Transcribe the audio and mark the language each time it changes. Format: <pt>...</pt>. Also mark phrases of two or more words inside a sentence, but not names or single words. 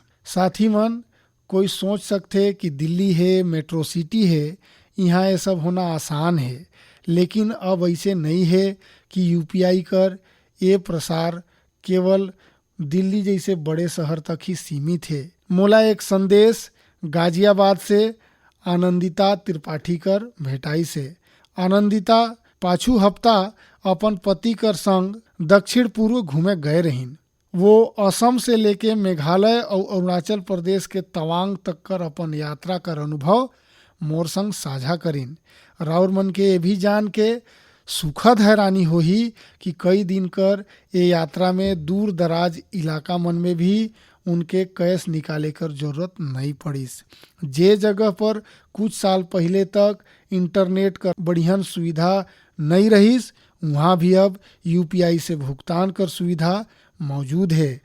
<sck>साथी मन कोई सोच सकते कि दिल्ली है, मेट्रो सिटी है, यहाँ ये सब होना आसान है, लेकिन अब ऐसे नहीं है कि यूपीआई कर ये प्रसार केवल दिल्ली जैसे बड़े शहर तक ही सीमित है। मोला एक संदेश गाजियाबाद से आनंदिता त्रिपाठी कर भेटाई से। आनंदिता पाछू हफ्ता अपन पति कर संग दक्षिण पूर्व घूमे गए रहीन। वो असम से लेके मेघालय और अरुणाचल प्रदेश के तवांग तक कर अपन यात्रा कर अनुभव मोर संग साझा करीन। राउर मन के ये भी जान के सुखद हैरानी होही कि कई दिन कर ये यात्रा में दूर दराज इलाका मन में भी उनके कैश निकाले कर जरूरत नहीं पड़ीस। जे जगह पर कुछ साल पहले तक इंटरनेट कर बढ़िया सुविधा नहीं रहीस, वहाँ भी अब यूपीआई से भुगतान कर सुविधा मौजूद है।</sck>